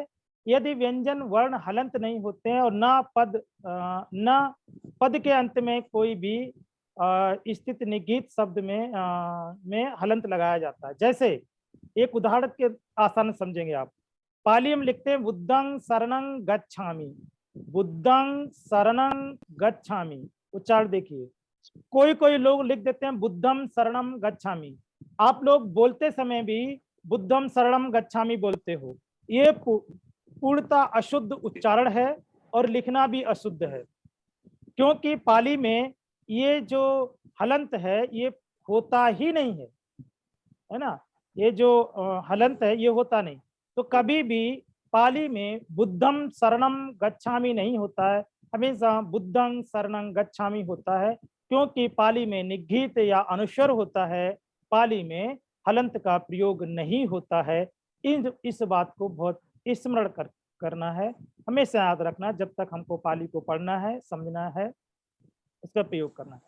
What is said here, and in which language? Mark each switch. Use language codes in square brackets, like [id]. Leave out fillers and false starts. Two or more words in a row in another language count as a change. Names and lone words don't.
[hi] यदि व्यंजन वर्ण हलंत नहीं होते हैं और न पद के अंत में कोई भी स्थित निगीत शब्द में हलंत लगाया जाता है। जैसे एक उदाहरण के आसान समझेंगे आप। पाली में लिखते हैं [pi] बुद्धं शरणं गच्छामि, बुद्धं शरणं गच्छामि। [hi] उच्चारण देखिए, कोई लोग लिख देते हैं [pi] बुद्धम शरणम गच्छामि। [hi] आप लोग बोलते समय भी [pi] बुद्धम शरणम गच्छामि [hi] बोलते हो। ये पूर्णतः अशुद्ध उच्चारण है और लिखना भी अशुद्ध है, क्योंकि पाली में ये जो हलंत है ये होता ही नहीं है ना। ये जो हलंत है ये होता नहीं। तो कभी भी पाली में [pi] बुद्धम शरणम गच्छामि [hi] नहीं होता है, हमेशा [pi] बुद्धं शरणं गच्छामि [hi] होता है, क्योंकि पाली में निगीत या अनुस्वर होता है, पाली में हलंत का प्रयोग नहीं होता है। इस बात को बहुत स्मरण करना है, हमेशा याद रखना जब तक हमको पाली को पढ़ना है, समझना है, इसका प्रयोग करना है।